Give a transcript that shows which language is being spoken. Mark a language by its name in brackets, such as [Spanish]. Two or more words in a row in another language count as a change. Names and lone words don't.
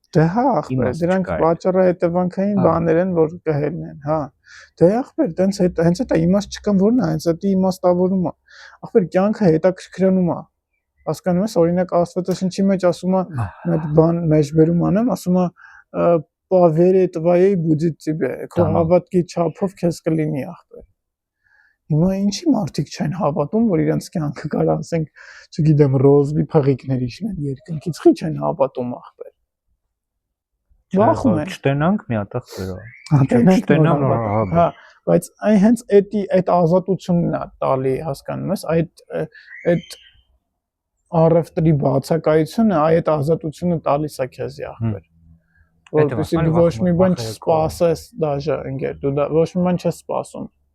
[Armenian] Դե հա, ախպեր, դրանք պատճառահետևանքային բաներ են, որ կհելն են, հա։ Դե ախպեր, տենց հենց այդ իմաստ չկան, որն է, հենց դա իմաստավորում է։ Ախպեր, կյանքը հետաքրքրանում է։ Հասկանում ես, օրինակ Աստվածաշնչի մեջ ասում է, այդ բան մեջբերում անեմ, ասում է [Russian] «Поверь твоей будет тебе», [Armenian] քո հավատքի չափով քեզ կլինի ախպեր։ Հիմա ինչի մարդիկ չեն հավատում, որ իրենց կյանքը կարա ասենք, չգիտեմ, ռոզվի փղիկներ իջնեն երկնքից, խի չեն հավատում ախպեր։ Վախում են։ Չտենանք մի հատ ախպերով։ Չտենանք, հա, բայց այն հենց այդ ազատությունն է տալի, հասկանում ես, այդ առևտրի բացակայությունը այդ ազատությունը տալիս է քեզ ախպեր։ Որպեսզի դու ոչ մի բան չսպասես, դաժե ընկեր, դու ոչ մի բան չես սպասում։